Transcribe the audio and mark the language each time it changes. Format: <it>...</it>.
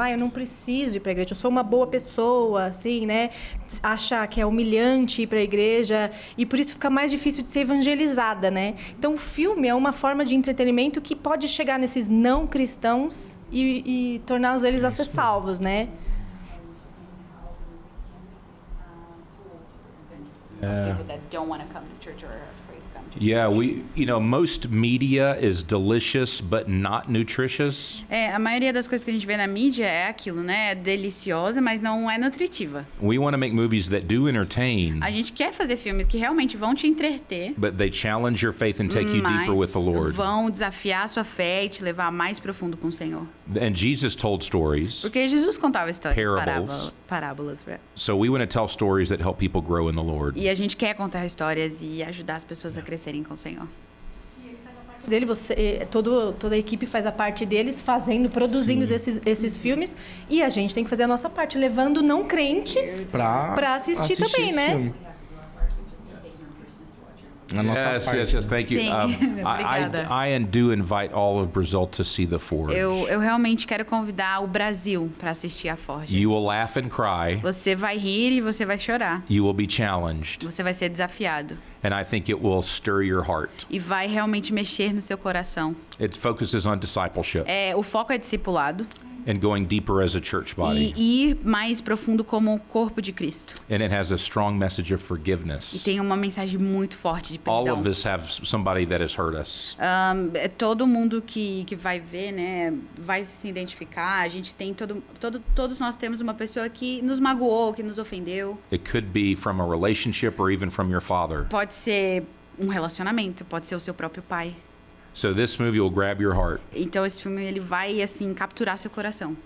<pt>Eu não preciso ir pra igreja, eu sou uma boa pessoa, assim, né? Achar que é humilhante ir pra igreja e por isso fica mais difícil de ser evangelizada, né? Então, o filme é uma forma de entretenimento que pode chegar nesses não cristãos e torná-los eles a ser salvos, né?</pt> <en>People that don't want to come to church or are afraid to come to Yeah, most media is delicious but not nutritious.</en> <pt>A maioria das coisas que a gente vê na mídia é aquilo, né? É deliciosa, mas não é nutritiva.</pt> <en>We want to make movies that do entertain,</en> <pt>A gente quer fazer filmes que realmente vão te entreter,</pt> <en>but they challenge your faith and take you deeper with the Lord.</en> <pt>vão desafiar a sua fé e te levar mais profundo com o Senhor.</pt> <en>And Jesus told stories,</en> <pt>Porque Jesus contava histórias,</pt> <en>Parables.</en> <pt>parábolas.</pt> <en>so we want to tell stories that help people grow in the Lord.</en> <pt>E a gente quer contar histórias e ajudar as pessoas a crescerem com o Senhor. Toda a equipe faz a parte deles, produzindo esses filmes, e a gente tem que fazer a nossa parte, levando não crentes pra assistir também, esse né? filme. A nossa parte.</pt> <en>Yes, thank you.</en> <pt>Sim, obrigada.</pt> <en>I do invite all of Brazil to see The Forge.</en> <pt>Eu realmente quero convidar o Brasil para assistir a Forja.</pt> <en>You will laugh and cry.</en> <pt>Você vai rir e você vai chorar.</pt> <en>You will be challenged.</en> <pt>Você vai ser desafiado.</pt> <en>And I think it will stir your heart.</en> <pt>E vai realmente mexer no seu coração.</pt> <en>It focuses on discipleship</en> <pt>O foco é discipulado</pt> <en>and going deeper as a church body.</en> <pt>e ir mais profundo como o corpo de Cristo.</pt> <en>And it has a strong message of</en> <pt>E</pt> <en>forgiveness.</en> <pt>tem uma mensagem muito forte de</pt> <en>All</en> <pt>perdão.</pt> <en>of us have somebody that has hurt us.</en> <pt>Todo mundo que vai ver, né, vai se identificar. A gente tem todos nós temos uma pessoa que nos magoou, que nos ofendeu.</pt> <en>It could be from a relationship or even from your father.</en> <pt>Pode ser um relacionamento, pode ser o seu próprio pai.</pt> <en>So this movie will grab your heart</en> <pt>Então esse filme ele vai assim capturar seu coração</pt>